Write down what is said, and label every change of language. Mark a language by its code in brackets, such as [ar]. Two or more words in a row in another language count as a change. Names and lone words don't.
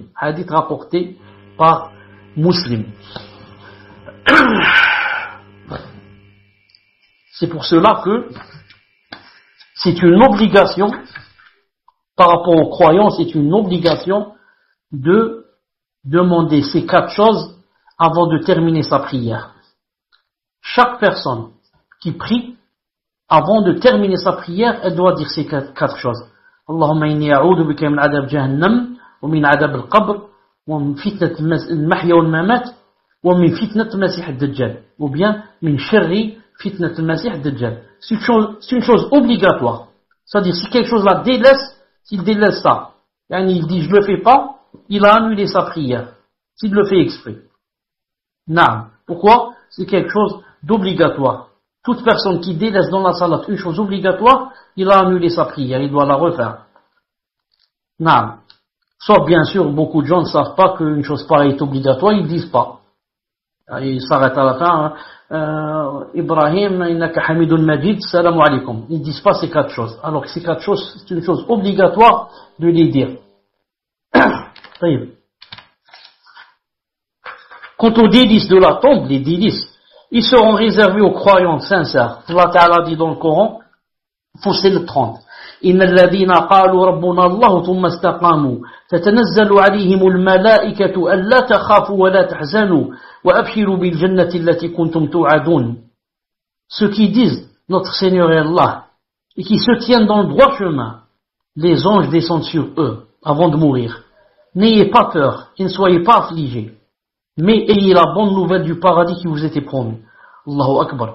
[fr] Hadith rapporté par Muslim. C'est pour cela que c'est une obligation, par rapport aux croyants, c'est une obligation de demander ces 4 choses avant de terminer sa prière. Chaque personne qui prie, avant de terminer sa prière, elle doit dire ces 4 choses. [ar] اللهم إني أعوذ بك من عذاب جهنم ومن عذاب القبر ومن فتنة المحيا والممات ومن فتنة المسيح الدجال. [fr] Ou bien, [ar] من شر فتنة المسيح الدجال. [fr] C'est une chose obligatoire. C'est-à-dire, si quelque chose la délaisse, s'il délaisse ça, il dit je le fais pas, il a annulé sa prière. S'il le fait exprès. Non. Pourquoi? C'est quelque chose d'obligatoire. Toute personne qui délaisse dans la salat une chose obligatoire, il a annulé sa prière, il doit la refaire. Non. Sauf bien sûr, beaucoup de gens ne savent pas qu'une chose pareille est obligatoire, ils ne disent pas. Ils s'arrêtent à la fin. [ar] Ibrahim, إنك حميد مجيد سلام عليكم. [fr] Ils ne disent pas ces 4 choses. Alors que ces 4 choses, c'est une chose obligatoire de les dire. Quant aux délices de la tombe, les délices, ils seront réservés aux croyants sincères. Allah Ta'ala dit dans le Coran, Fussilat 30. [ar] إن الذين قالوا ربنا الله ثم استقاموا تتنزل عليهم الملائكة ألا تخافوا ولا تحزنوا وأبشروا بالجنة التي كنتم توعدون. [fr] Ceux qui disent notre Seigneur est Allah et qui se tiennent dans le droit chemin, les anges descendent sur eux avant de mourir. N'ayez pas peur et ne soyez pas affligés, mais ayez la bonne nouvelle du paradis qui vous était promis. [ar] الله أكبر.